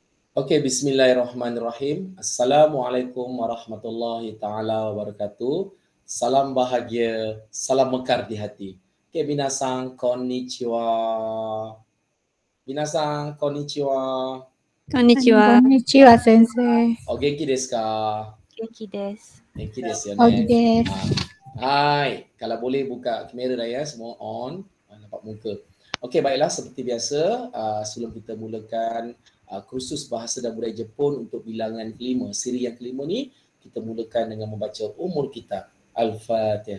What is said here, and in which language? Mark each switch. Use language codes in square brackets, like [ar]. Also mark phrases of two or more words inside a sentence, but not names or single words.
[ar] Okey, بسم الله الرحمن الرحيم. السلام عليكم ورحمة الله تعالى وبركاته. [ms] Salam bahagia, salam mekar di hati. Okey, [ja] みなさん こんにちは. みなさん こんにちは. Konnichiwa. こんにちは、先生. お元気ですか? 元気です. 元気ですよ Ogi ne. desu. [ms] Hai, kalau boleh buka kamera dah ya, semua on. Nampak muka. Okey, baiklah, seperti biasa, sebelum kita mulakan kursus bahasa dan budaya Jepun untuk bilangan kelima, siri yang kelima ni, kita mulakan dengan membaca umur kita. Al-Fatihah.